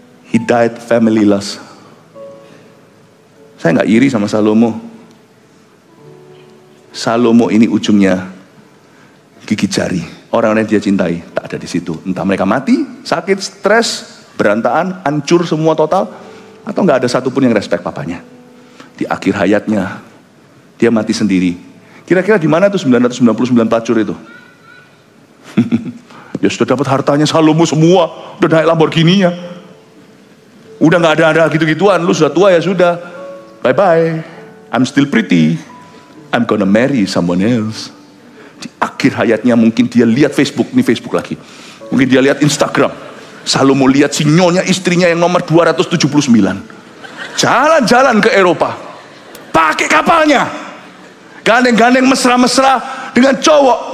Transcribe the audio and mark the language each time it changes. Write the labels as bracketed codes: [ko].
[id] He died family loss. Saya nggak iri sama Salomo. Salomo ini ujungnya gigi jari. Orang-orang yang dia cintai tak ada di situ. Entah mereka mati, sakit, stres, berantakan, hancur semua total, atau nggak ada satupun yang respect papanya. Di akhir hayatnya dia mati sendiri. Kira-kira di mana tuh 999 pelacur itu? Ya sudah dapat hartanya Salomo semua, udah naik Lamborghini-nya. Udah nggak ada gitu-gituan, lu sudah tua ya sudah. [en] Bye-bye. I'm still pretty. I'm gonna marry someone else. [id] Di akhir hayatnya mungkin dia lihat Facebook, ini Facebook lagi. Mungkin dia lihat Instagram. Salomo lihat si nyonya istrinya yang nomor 279. Jalan-jalan ke Eropa. Pakai kapalnya. Gandeng-gandeng mesra-mesra dengan cowok.